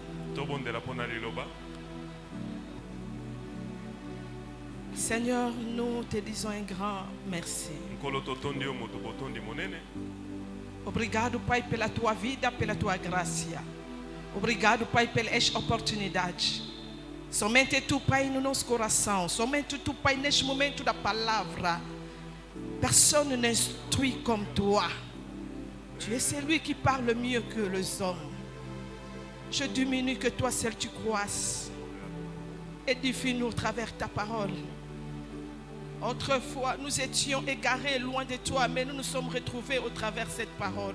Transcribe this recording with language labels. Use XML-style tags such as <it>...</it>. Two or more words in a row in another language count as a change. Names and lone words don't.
<fr>Seigneur, nous te disons un grand merci.</fr> <pt>Obrigado, Pai, pela tua vida, pela tua graça. Obrigado, Pai, pela esta oportunidade. Somente tu, Pai, no nosso coração. Somente tu, Pai, neste momento da palavra.</pt> <fr>Personne n'instruit comme toi. Tu es celui qui parle mieux que les hommes. Je diminue, que toi seul tu croisses. Édifie-nous au travers ta parole. Autrefois, nous étions égarés loin de toi, mais nous nous sommes retrouvés au travers de cette parole.</fr>